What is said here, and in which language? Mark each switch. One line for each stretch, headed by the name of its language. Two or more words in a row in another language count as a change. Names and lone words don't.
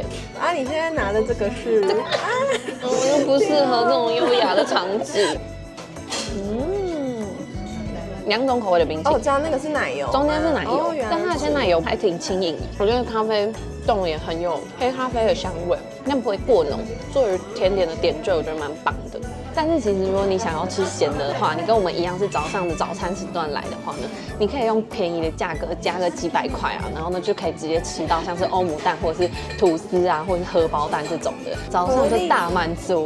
Chinese: 啊，你現在拿的這個是？我又不適合這種優雅的場景。2種口味的冰淇淋。哦，加那個是奶油，中間是奶油，但它的鮮奶油還挺輕盈。我覺得咖啡凍也很有黑咖啡的香味，但不會過濃。作為甜點的點綴，我覺得蠻棒的。但是其實如果你想要吃鹹的話，你跟我們一樣是早上的早餐時段來的話呢，你可以用便宜的價格加個幾百塊啊，然後呢就可以直接吃到像是歐姆蛋或者是吐司啊，或者是荷包蛋這種的，早上就大滿足，